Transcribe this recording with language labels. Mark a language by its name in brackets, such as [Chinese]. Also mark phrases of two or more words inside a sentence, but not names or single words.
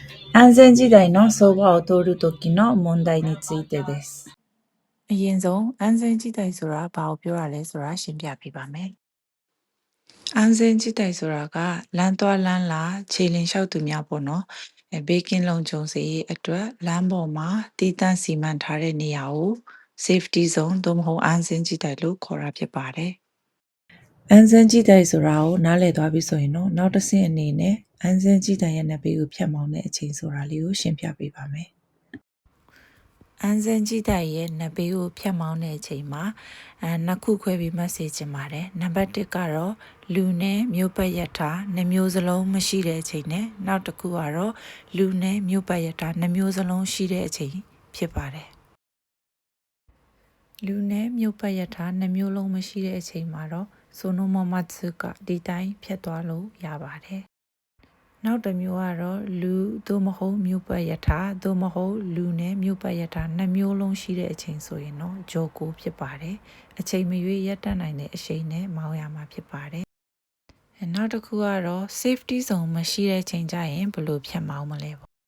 [Japanese] 安全時代のそばを通る時の問題についてです。 [Burmese] အရင်ဆုံး安全地帯ဆိုတာဘာကိုပြောရလဲဆိုတာရှင်းပြပေးပါမယ်။安全地帯ဆိုတာကလမ်းသွားလမ်းလာခြေလျင်လျှောက်သူများပေါ့နော်။ဘေးကင်းလုံခြုံစေရေးအတွက်လမ်းပေါ်မှာတည်တံ့စီမံထားတဲ့နေရာကို [English] safety zone [Burmese] သို့မဟုတ်安全地帯လို့ခေါ်တာဖြစ်ပါတယ် 安全地帯ဆိုတာကိုနားလည်သွားပြီဆိုရင်တော့နောက်တစ်ဆင့်အနေနဲ့安全地帯ရဲ့နဘေးကိုဖြတ်မောင်းတဲ့အချိန်ဆိုတာလေးကိုရှင်းပြပေးပါမယ် ။安全地帯ရဲ့နဘေးကိုဖြတ်မောင်းတဲ့အချိန်မှာနှစ်ခုခွဲပြီးမှတ်စေချင်ပါတယ်။နံပါတ်1ကတော့လူနဲ့မြို့ပတ်ရထားနှစ်မျိုးစလုံးမရှိတဲ့အချိန်နဲ့နောက်တစ်ခုကတော့လူနဲ့မြို့ပတ်ရထားနှစ်မျိုးစလုံးရှိတဲ့အချိန်ဖြစ်ပါတယ် ။လူနဲ့မြို့ပတ်ရထားနှစ်မျိုးလုံးမရှိတဲ့အချိန်မှာတော့ဆိုနိုမမတ်စုကဒီတိုင်းဖြတ်သွားလို့ရပါတယ်။နောက်တစ်မျိုးကတော့လူသို့မဟုတ်မြို့ပတ်ရထားသို့မဟုတ်လူနဲ့မြို့ပတ်ရထားနှစ်မျိုးလုံးရှိတဲ့အချိန်ဆိုရင်တော့ဂျိုကိုဖြစ်ပါတယ်။အချိန်မရွေးရပ်တန့်နိုင်တဲ့အချိန်နဲ့မောင်းရမှာဖြစ်ပါတယ်။နောက်တစ်ခုကတော့ [English] safety zone [Burmese] မရှိတဲ့ချိန်ကျရင်ဘယ်လိုဖြတ်မောင်းမလဲပေါ့